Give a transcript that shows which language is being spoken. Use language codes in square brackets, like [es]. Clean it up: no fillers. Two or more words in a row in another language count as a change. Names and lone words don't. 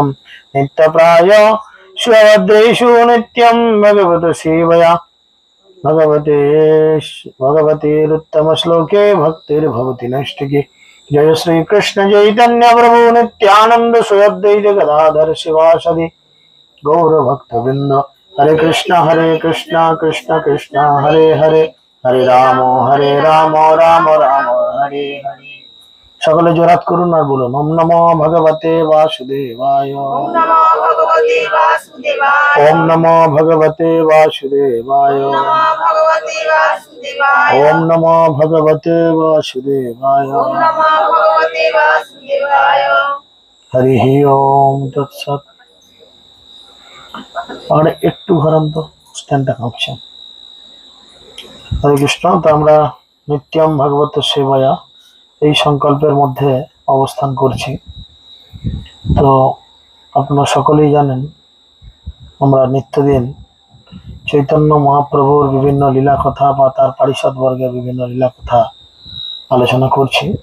[sa] नित्यप्राय शिवभद्रेषु नित्यं भगवतो सेवया, भगवतेरुत्तम श्लोके भक्तिर्भवति नैष्ठिकी। जय श्री कृष्ण चैतन्य प्रभु नित्यानंद श्री अद्वैत गदाधर शिवासदि गौर भक्तवृंद। हरे कृष्णा कृष्ण कृष्ण हरे हरे, हरे राम राम राम हरे हरे। [bn] সকলে জোরাত করুন আর বলুন [sa] ওম নমো ভগবতে বাসুদেবায়, ओम नमो भगवते वासुदेवाय, ओम नमो भगवते वासुदेवाय, ओम नमो भगवते वासुदेवाय, ओम नमो भगवते वासुदेवाय। ओम नमो भगवते वासुदेवाय। हरि ओम तत्सत। [bn] আর একটু ঘরাম তো, স্ট্যান্ডটা কাঁপছে। হরে কৃষ্ণ। তো আমরা [sa] নিত্যম ভাগবত সেবায়া [bn] এই সংকল্পের মধ্যে অবস্থান করছি। তো আপনারা সকলেই জানেন আমরা নিত্যদিন চৈতন্য মহাপ্রভুর বিভিন্ন লীলা কথা বা তার পারিষদ বর্গের বিভিন্ন লীলা কথা আলোচনা করছি।